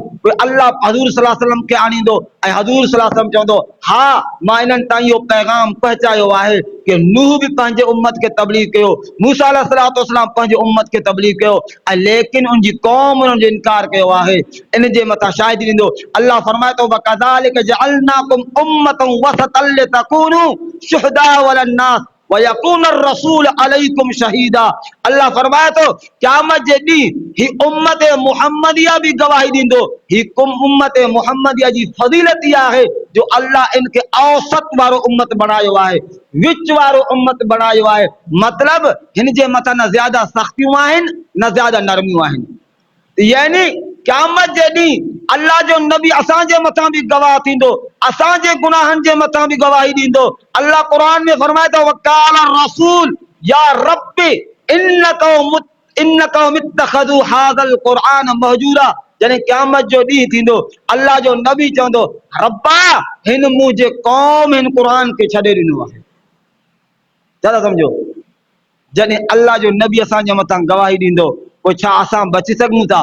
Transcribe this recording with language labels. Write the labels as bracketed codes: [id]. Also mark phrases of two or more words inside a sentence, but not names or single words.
[sd] पोइ अल्लाह हज़ूर [ar] صلى الله عليه وسلم [sd] खे आणींदो ऐं हज़ूर [ar] صلى الله عليه وسلم [sd] चवंदो हा मां इन्हनि ताईं इहो पैगाम पहुचायो आहे कि नूह बि पंहिंजे उम्मत खे तबलीग कयो, मूसा [ar] عليه الصلاة والسلام [sd] पंहिंजे उम्मत खे तबलीग कयो ऐं लेकिन उनजी क़ौम उन्हनि जो इनकार कयो आहे। इन जे मथां शाहिदी ॾींदो। अल्लाह फरमाए थो [ar] وكذلك جعلناكم أمة وسطا لتكونوا شهداء على الناس ويكون رسول عليكم شهيدا. [sd] अल्लाह फरमाए थो क़यामत जे ॾींहुं ही उम्मत मुहम्मदिया भी गवाही ॾींदो। ही उम्मत मुहम्मदिया जी फज़ीलत इहा आहे जो अल्लाह इनखे औसत वारो उम्मत बनायो आहे, विच वारो उम्मत बनायो आहे। मतलब हिन जे मथां न ज़्यादा सख्तियूं आहिनि न ज़्यादा नरमियूं आहिनि। यानी क़यामत जे ॾींहुं अल्लाह जो नबी असांजे मथां भी गवाह थींदो, असांजे गुनाहनि जे मथां भी गवाही ॾींदो। अल्लाह क़ुरान में फरमाए थो [ar] وقال رسول يا ربي إنك متخذو هذا القرآن مهجورا. [sd] जॾहिं क़यामत जो ॾींहुं थींदो अल्लाह जो नबी चवंदो रब्बा हिन मुंहिंजे क़ौम हिन क़ुरान खे छॾे ॾिनो आहे। छा समझो, जॾहिं अल्लाह जो नबी असांजे मथां गवाही ॾींदो पोइ छा असां बची सघूं था?